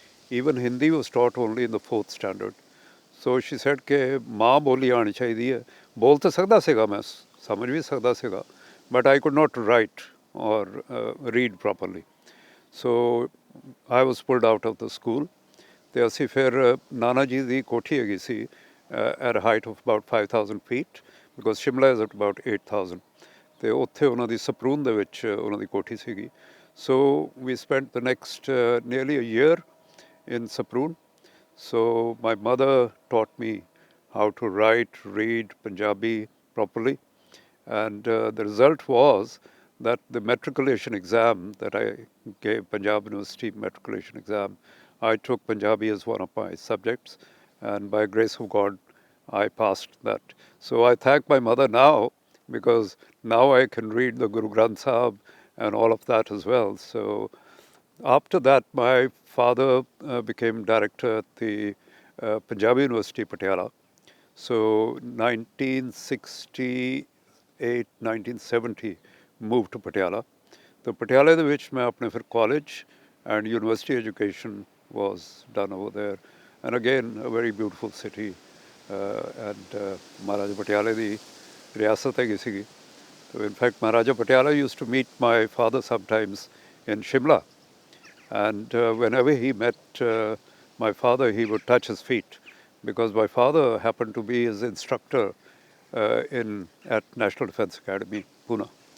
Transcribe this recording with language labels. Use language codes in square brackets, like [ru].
[en] Even Hindi was taught only in the fourth standard. So she said [pa] कि माँ बोली आनी चाहिए है बोल तो सकता सीगा [en] मैं समझ भी सकता सीगा but I could not write or read properly. So I was pulled out of the school. [pa] ਤੇ ਅਸੀਂ ਫਿਰ ਨਾਨਾ ਜੀ ਦੀ ਕੋਠੀ ਹੈਗੀ ਸੀ [en] at a height of about 5,000 feet because Shimla is at about 8,000 [pa] ਤੇ ਉੱਥੇ ਉਹਨਾਂ ਦੀ ਸਪਰੂਨ ਦੇ ਵਿੱਚ ਉਹਨਾਂ ਦੀ ਕੋਠੀ ਸੀਗੀ. [en] So we spent the next nearly a year in Saproon. So my mother taught me how to write, read Punjabi properly. And the result was that the matriculation exam that I gave, Punjab University matriculation exam, I took Punjabi as one of my subjects. And by grace of God, I passed that. So I thank my mother now because now I can read the Guru Granth Sahib and all of that as well. So after that, my father became director at the Punjabi University, Patiala. So 1968, 1970, moved to Patiala. So Patiala [pa] ਦੇ ਵਿੱਚ ਮੈਂ ਆਪਣੇ ਫਿਰ [en] college and university education was done over there. And again, a very beautiful city. [pa] And Maharaja Patiala ਦੀ ਰਿਆਸਤ ਹੈਗੀ ਸੀਗੀ. [en] So in fact, Maharaja Patiala used to meet my father sometimes in Shimla. And whenever he met my father, he would touch his feet because my father happened to be his instructor at National Defence Academy, Pune.